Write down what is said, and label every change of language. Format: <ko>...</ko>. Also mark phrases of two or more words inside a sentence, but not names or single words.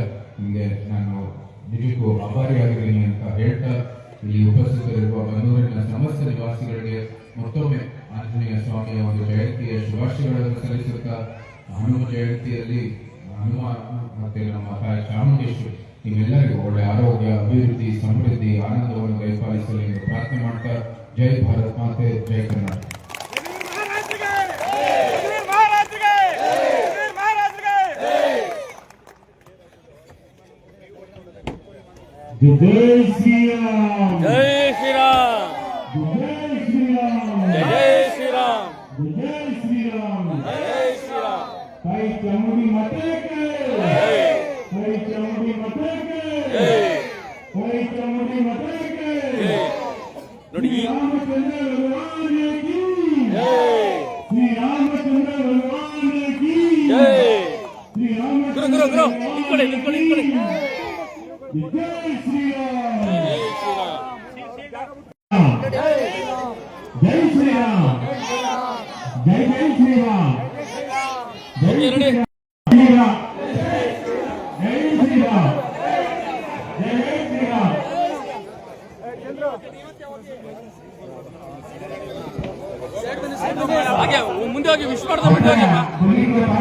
<kn>ನಿಮಗೆ ನಾನು ನಿಜಕ್ಕೂ ಆಭಾರಿಯಾಗಿದ್ದೀನಿ ಅಂತ ಹೇಳ್ತಾ ಇಲ್ಲಿ ಉಪಸ್ಥಿತರಿರುವ ಬನ್ನೂರಿನ ಸಮಸ್ತ ನಿವಾಸಿಗಳಿಗೆ ಮತ್ತೊಮ್ಮೆ ಆಂಜನೇಯ ಸ್ವಾಮಿಯ ಒಂದು ಜಯಂತಿಯ ಶುಭಾಶಯಗಳನ್ನು ಸಲ್ಲಿಸುತ್ತಾ ಹನುಮ ಜಯಂತಿಯಲ್ಲಿ ಹನುಮ ಮತ್ತೆ ನಮ್ಮ ತಾಯಿ ಚಾಮುಂಡೇಶ್ವರಿ ನಿಮ್ಮೆಲ್ಲರಿಗೂ ಒಳ್ಳೆ ಆರೋಗ್ಯ, ಅಭಿವೃದ್ಧಿ, ಸಮೃದ್ಧಿ, ಆನಂದವನ್ನು ದಯಪಾಲಿಸಲಿ ಎಂದು ಪ್ರಾರ್ಥನೆ ಮಾಡ್ತಾ ಜೈ ಭಾರತ್ ಮಾತೆ, ಜೈ ಕರ್ನಾಟಕ.</kn> <hi>जय श्री राम, जय श्री राम, जय श्री राम, जय श्री राम, जय श्री राम, जय श्री राम. ताई चामुंडी माता के जय, ताई चामुंडी माता के जय, ताई चामुंडी माता के जय.</hi> <kn>ನೋಡಿ ಈ</kn> <hi>रामचंद्र भगवान की जय, श्री रामचंद्र भगवान की जय. श्री रामचंद्र</hi> <kn>ಗುರು ನಿಂತ್ಕೊಳ್ಳಿ ನಿಂತ್ಕೊಳ್ಳಿ ನಿಂತ್ಕೊಳ್ಳಿ.</kn> <hi>जय श्री राम, जय श्री राम, जय श्री राम, जय जय श्री राम, जय</hi> <en>OK ready</en> <hi>श्रीराम जय श्रीराम जय श्रीराम.</hi> <kn>ಹಾಗೆ ಮುಂದೆ ಹೋಗಿ ವಿಶ್ ಮಾಡ್ತಾ ಮುಂದೆ ಹೋಗಿಪ್ಪ. ಹುಡುಗಿಗೆ</kn>